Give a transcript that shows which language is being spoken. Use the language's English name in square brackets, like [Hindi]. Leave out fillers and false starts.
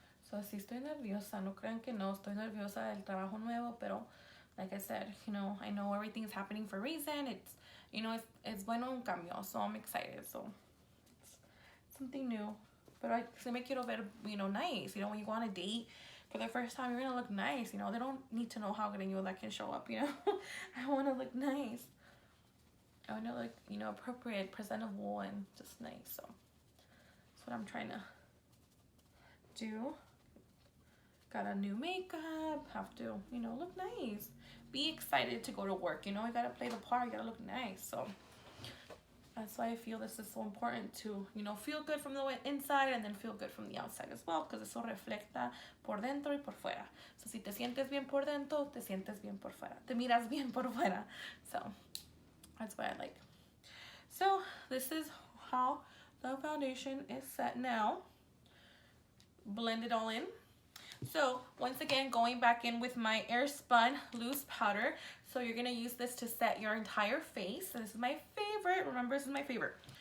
[Spanish] So sí estoy nerviosa, no crean que no, estoy nerviosa del trabajo nuevo, pero [English] like I said, I know everything is happening for a reason. It's, it's [Spanish] bueno un cambio, [English] so I'm excited. So it's something new. But I [Spanish] me quiero ver, [English] nice. When you go on a date for the first time, you're gonna look nice. They don't need to know how greñuda that can show up. I want to look nice. I want to look, appropriate, presentable, and just nice. So that's what I'm trying to do. Got a new makeup, have to, look nice. Be excited to go to work, you gotta play the part, you gotta look nice. So that's why I feel this is so important to, feel good from the inside and then feel good from the outside as well, because [Spanish] eso refleja por dentro y por fuera. So si te sientes bien por dentro, te sientes bien por fuera. Te miras bien por fuera. [English] So that's what I like. So this is how the foundation is set now. Blend it all in. So once again, going back in with my Airspun loose powder. So you're gonna use this to set your entire face. So this is my favorite. Remember, this is my favorite.